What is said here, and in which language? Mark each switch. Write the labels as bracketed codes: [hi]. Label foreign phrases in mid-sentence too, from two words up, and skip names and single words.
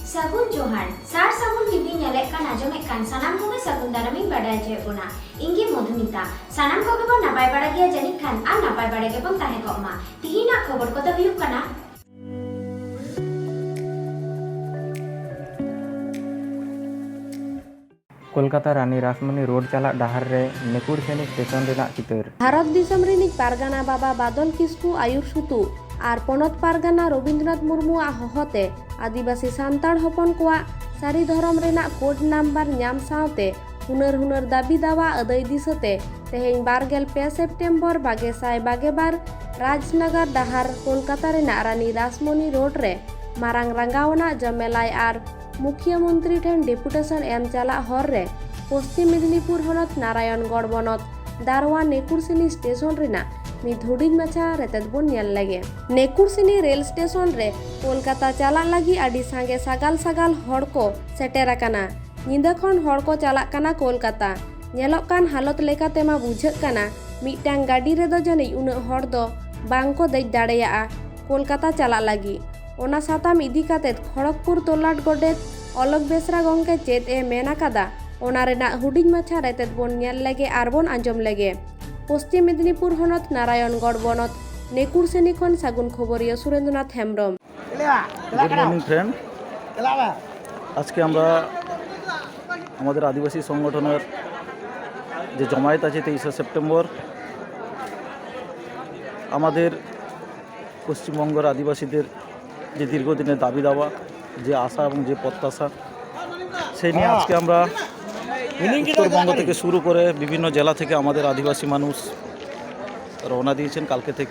[sat] Sagun Johar, Sar Sagun TV nyalek kan ajomek kan sanam koge sagun daraming badai je puna. Inggi Modhumita, sanam koge pon napai pada gia janik kan ar napai pada ge pon tahe kok ma. Tihina khobor kota huyuk kana. कोलकाता रानी रासमणी रोड चला डाहर रे नेकुर सेनी स्टेशन रेना चितर भारत दिसम रिनिक पारगाना बाबा बादल किस्कु आयुर सुतु और पनत पारगाना रविंद्रनाथ मुर्मु हहते आदिवासी सान्ताड़ हपन कोआ सारी धरम रेना कोड नम्बर नाम सावते हुनर हुनर दाबी दावा अदय दिसते तेहें 12 सेप्टेम्बर 2022 राजनगर डाहर कोलकाता रेना रानी रासमणी रोड रे मारांग रंगावना जमेलाई आर मुख्यमंत्री ठेन डेपुटेशन एम चला हर रे पश्चिम मेदिनीपुर हनत नारायणगढ़ बनत दारवा नेकुरसिनी स्टेशन रेना मिद हुडिंग माछा रेतेद बोन नेल लगे नेकुरसिनी रेल स्टेशन रे कोलकाता चला लगी आडी सांगे सगाल सगाल हड़ को सेटेर आकाना निंदा खन हड़ को चलाक काना कोलकाता नेलोक कान हालत लेकाते मा बुझाक काना मिदटांग गाड़ी रे दो जनी उना हड़ दो बांग को देज दाड़ेया कोलकाता चलाक लगी ओना साताम इदी कातेत खड़गपुर तोलाट गोडेत अलग बेसरा गंके चेत ए मेना कादा ओना रेना हुडिंग माछा रेतेत बोन नेल लगे आर बोन आंजम लगे पश्चिम मेदिनीपुर हनत नारायणगढ़ बनत नेकुरसेनी खन सागुन खबरिया सुरेंद्रनाथ हेम्ब्रम। [en] good morning friend, [bn] আজ কে আমরা আমাদের আদিবাসী সংগঠনের যে জমায়েত আছে 23 সেপ্টেম্বর আমাদের পশ্চিমবঙ্গের আদিবাসীদের যে দীর্ঘদিনের দাবি দাওয়া যে আশা এবং যে প্রত্যাশা সেই নিয়ে আজকে আমরা উত্তরবঙ্গ থেকে শুরু করে বিভিন্ন জেলা থেকে আমাদের আদিবাসী মানুষ রওনা দিয়েছেন কালকে থেকে।